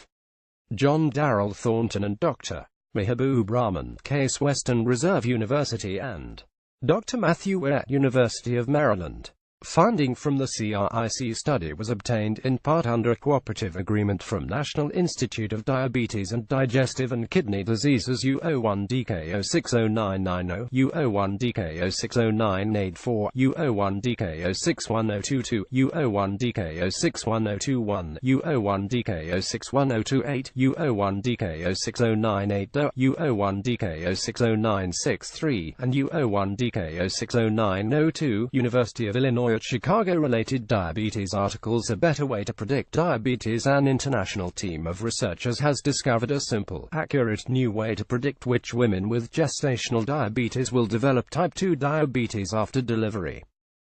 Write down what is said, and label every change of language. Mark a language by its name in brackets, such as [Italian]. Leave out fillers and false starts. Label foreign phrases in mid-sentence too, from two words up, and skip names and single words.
[English] John Darrell Thornton and Dr. Mehaboob Rahman, Case Western Reserve University, and Dr. Matthew Ware, University of Maryland. Funding from the CRIC study was obtained in part under a cooperative agreement from National Institute of Diabetes and Digestive and Kidney Diseases U01DK060990, U01DK060984, U01DK061022, U01DK061021, U01DK061028, U01DK060980, U01DK060963, and U01DK060902. University of Illinois at Chicago. Related diabetes articles: A Better Way to Predict Diabetes. An international team of researchers has discovered a simple, accurate new way to predict which women with gestational diabetes will develop type 2 diabetes after delivery.